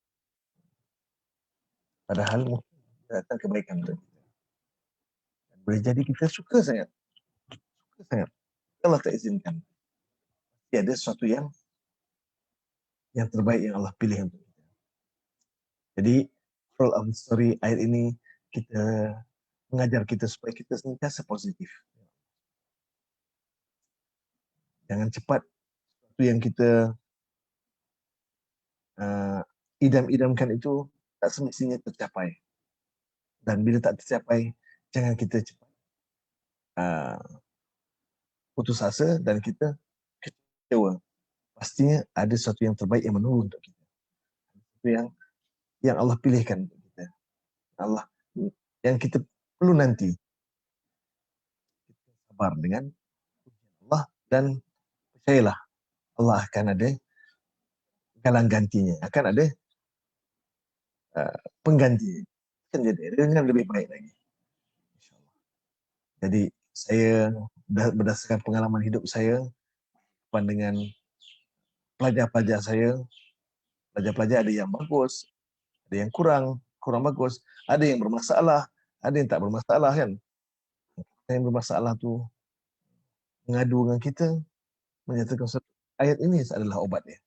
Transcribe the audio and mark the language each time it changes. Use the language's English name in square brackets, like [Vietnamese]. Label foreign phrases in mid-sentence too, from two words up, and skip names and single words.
[Malay] Padahal mungkin datang kebaikan untuk kita. Boleh jadi kita suka sangat. Allah tak izinkan. Dia ada sesuatu yang terbaik yang Allah pilih untuk kita. Jadi, [English] moral of the story [Malay] ayat ini kita mengajar kita supaya kita sentiasa positif. Jangan cepat sesuatu yang kita idam-idamkan itu tak semestinya tercapai. Dan bila tak tercapai, jangan kita cepat putus asa dan kita kecewa. Pastinya ada sesuatu yang terbaik yang menunggu untuk kita. Itu yang Allah pilihkan untuk kita. Allah yang kita perlu nanti sabar dengan Allah, dan percayalah Allah akan ada galang gantinya, akan ada pengganti, akan jadi dengan lebih baik lagi. Jadi saya berdasarkan pengalaman hidup saya dengan pelajar-pelajar saya, pelajar-pelajar ada yang bagus, ada yang kurang bagus, ada yang bermasalah, ada yang tak bermasalah kan. Yang bermasalah tu mengadu dengan kita, menyatakan ayat ini adalah obat dia.